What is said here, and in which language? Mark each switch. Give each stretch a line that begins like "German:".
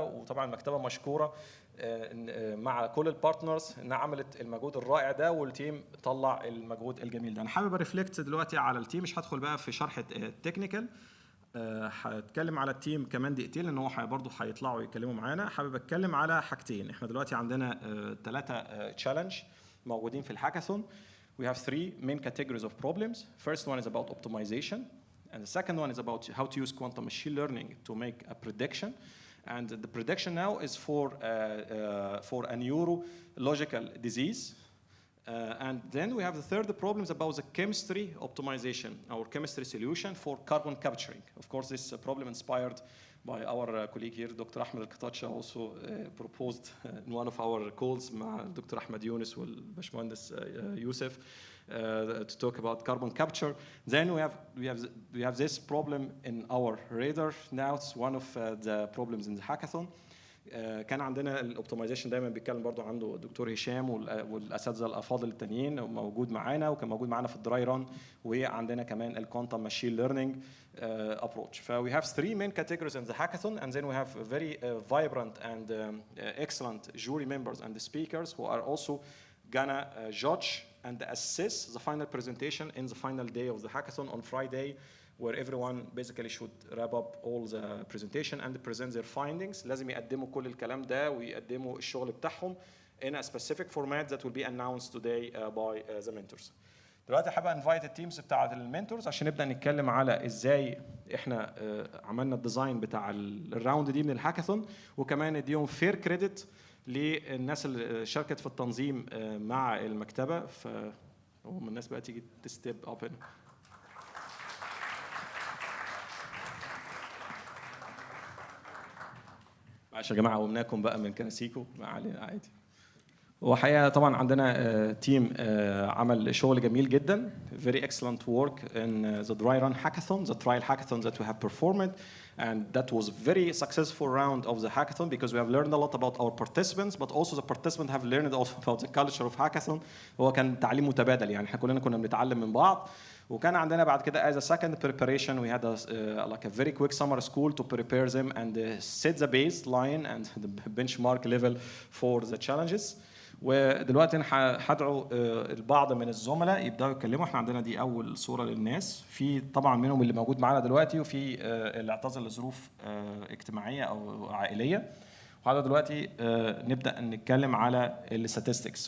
Arabic: وطبعا المكتبه مشكوره مع كل البارتنرز انها عملت المجهود الرائع ده، والتيم طلع المجهود الجميل ده. انا حابب ارفلكت دلوقتي على التيم، مش هدخل بقى في شرح التكنيكال، هتكلم على التيم كمان دقيقتين لان هو برضه هيطلعوا يتكلموا معانا. حابب اتكلم على حاجتين. احنا دلوقتي عندنا 3 تشالنج موجودين في الهاكاثون.
English: We have 3 main categories of problems. First one is about optimization, and the second one is about how to use quantum machine learning to make a prediction. And the prediction now is for a neurological disease. And then we have the third problems about the chemistry optimization, our chemistry solution for carbon capturing. Of course, this problem inspired by our colleague here, Dr. Ahmed Al-Qatacha, also proposed in one of our calls
Arabic: مع
English: Dr. Ahmed Yunus
Arabic: والباشمهندس
English: Yusuf to talk about carbon capture. Then we have this problem in our radar now. It's one of the problems in the hackathon.
Arabic: كان عندنا الاوبتمايزيشن دايما بيتكلم برضو عنده الدكتور هشام والاساتذه الافاضل التانيين موجود معانا، وكان موجود معانا في الدراي ران. وعندنا كمان الكوانتم ماشين ليرنينج ابروتش.
English: ف we have 3 main categories in the hackathon, and then we have very vibrant and excellent jury members and the speakers who are also gonna judge and assess the final presentation in the final day of the hackathon on Friday, where everyone basically should wrap up all the presentation and present their findings.
Arabic: لازم يقدموا كل الكلام ده ويقدموا الشغل بتاعهم
English: in a specific format that will be announced today by the mentors.
Arabic: دلوقتي حابب انفايت التيمز بتاعه المنتورز عشان نبدا نتكلم على ازاي احنا عملنا الديزاين بتاع الراوند دي من الهاكاثون، وكمان نديهم فير كريدت للناس اللي شاركت في التنظيم مع المكتبه. فهم الناس بقى تيجي تستيب اب هنا. معلش يا جماعه قومناكم بقى من كراسيكم، ما علينا عادي. وحقيقه طبعا عندنا تيم عمل شغل جميل جدا.
English: Very excellent work in the dry run hackathon, the trial hackathon that we have performed, and that was very successful round of the hackathon because we have learned a lot about our participants, but also the participants have learned also about the culture of hackathon.
Arabic: هو كان تعليم متبادل، يعني احنا كلنا كنا بنتعلم من بعض. وكان عندنا بعد كده
English: as a second preparation we had like a very quick summer school to prepare them and set the baseline and the benchmark level for the challenges.
Arabic: ودلوقتي انا هدعو البعض من الزملاء يبداوا يتكلموا. احنا عندنا دي اول صوره للناس، في طبعا منهم اللي موجود معانا دلوقتي وفي اللي اعتذر لظروف اجتماعيه او عائليه. وهذا دلوقتي نبدا نتكلم على الستاتستكس.